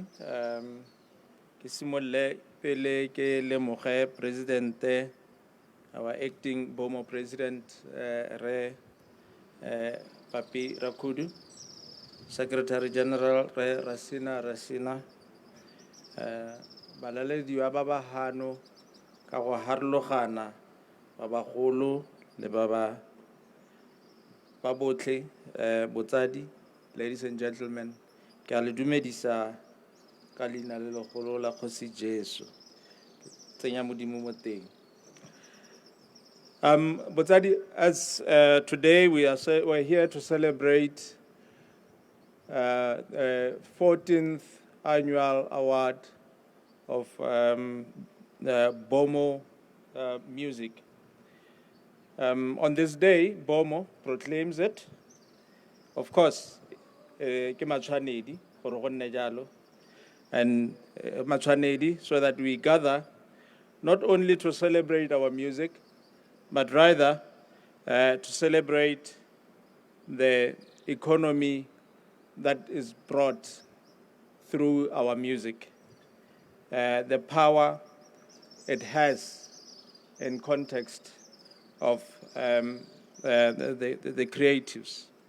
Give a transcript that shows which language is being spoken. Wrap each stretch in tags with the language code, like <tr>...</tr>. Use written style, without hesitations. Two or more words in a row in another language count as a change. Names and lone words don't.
<tn>Ke simolle pele ke lemoge</tn> <en>President, our acting BOMU President,</en> <tn>Re Papi Rakudu,</tn> <en>Secretary General</en> <tn>Re Rasina, balaledi ba ba hano ka go harlogana ba bagolo le ba botlhe botsadi,</tn> <en>ladies and gentlemen,</en> <tn>ke a le dumedisa ka leina le legolo la Kgosi Jesu. Tsenya modimo mo teng. Botsadi,</tn> <en>as today we're here to celebrate 14th annual award of the BOMU Music. On this day, BOMU proclaims it. Of course,</en> <tn>ke matshwanedi gore go nne jalo, and matshwanedi</tn> <en>so that we gather not only to celebrate our music, but rather to celebrate the economy that is brought through our music, the power it has in context of the creatives.</en>